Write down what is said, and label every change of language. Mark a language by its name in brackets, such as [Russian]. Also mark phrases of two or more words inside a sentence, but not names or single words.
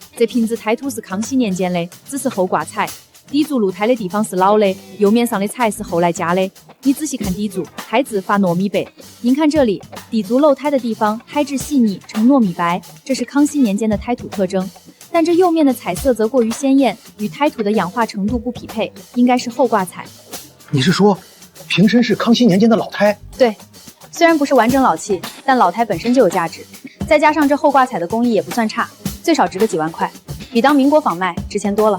[Chinese] 這瓶子胎土是康熙年間的，只是後掛彩。底座露胎的地方是老的，釉面上的彩是後來加的。你仔細看底座，胎質發糯米白。您看這裡，底座露胎的地方胎質細膩，呈糯米白，這是康熙年間的胎土特徵。但這釉面的彩色則過於鮮豔，與胎土的氧化程度不匹配，應該是後掛彩。你是說？瓶身是康熙年間的老胎，對，雖然不是完整老器，但老胎本身就有價值，再加上這後掛彩的工藝也不算差，最少值個幾萬塊，比當民國仿賣值錢多了。